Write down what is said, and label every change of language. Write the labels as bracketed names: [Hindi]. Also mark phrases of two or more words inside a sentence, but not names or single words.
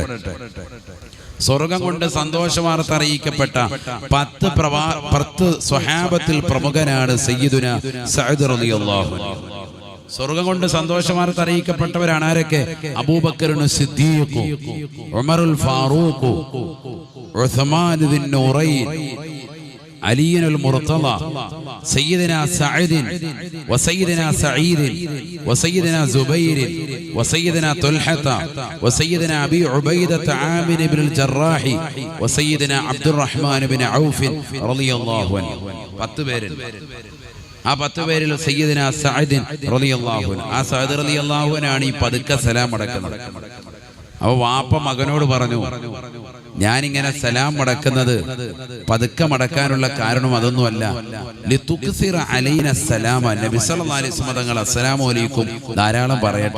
[Malayalam] സ്വർഗം കൊണ്ട് സന്തോഷവാർത്ത അറിയിക്കപ്പെട്ട 10 സ്വഹാബത്തിൽ പ്രമുഖനാണ് [Arabic] سيدنا سعد رضي الله عنه. [Malayalam] സ്വർഗം കൊണ്ട് സന്തോഷവാർത്ത അറിയിക്കപ്പെട്ടവരാണ് ആരൊക്കെ? അബൂബക്കർ സിദ്ദീഖ്, ഉമറുൽ ഫാറൂഖ്, ഉസ്മാൻ ബിൻ നൂറൈൻ, [Arabic] علي المرتضى, سيدنا سعد وسيدنا سعيد وسيدنا زبير وسيدنا طلحة وسيدنا أبي عبيدة عامر بن الجراح وسيدنا عبد الرحمن بن عوف رضي الله عنه. [Malayalam] 10 പേര്. ആ 10 പേരിൽ സയ്യിദന സഅദ് [Arabic] رضي الله عنه, [Malayalam] ആ സഅദ് [Arabic] رضي الله عنه [Malayalam] ഈ പതുക്കെ സലാം അടക്കുന്നത്. അപ്പോൾ വാപ്പ മകനോട് പറഞ്ഞു, ഞാനിങ്ങനെ സലാം മടക്കുന്നത് പതുക്കെ മടക്കാനുള്ള കാരണം അതൊന്നുമല്ല, [Arabic] لتكثر علينا السلام, [Malayalam] നബി [Arabic] صلى الله عليه وسلم [Malayalam] തങ്ങൾ [Arabic] السلام عليكم [Malayalam] ധാരാളം പറയട്ടെ.